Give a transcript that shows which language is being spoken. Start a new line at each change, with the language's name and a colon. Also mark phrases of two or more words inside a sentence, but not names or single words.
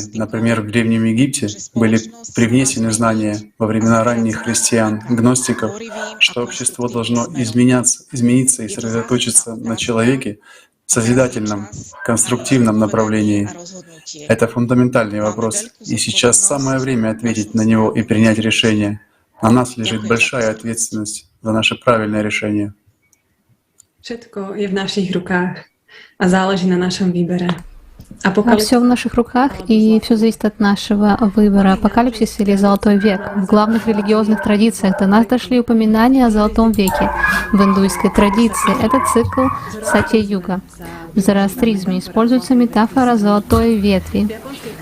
Russian: Например, в Древнем Египте были привнесены знания во времена ранних христиан, гностиков, что общество должно измениться и сосредоточиться на человеке в созидательном, конструктивном направлении. Это фундаментальный вопрос, и сейчас самое время ответить на него и принять решение. На нас лежит большая ответственность за наше правильное решение.
Slovak: Všetko je v našich rukách a záleží na našom výbere.
Russian: Все в наших руках, и все зависит от нашего выбора. Апокалипсис или Золотой век. В главных религиозных традициях до нас дошли упоминания о Золотом веке. В индуистской традиции это цикл Сатья-юга. В зороастризме используется метафора золотой ветви дерева.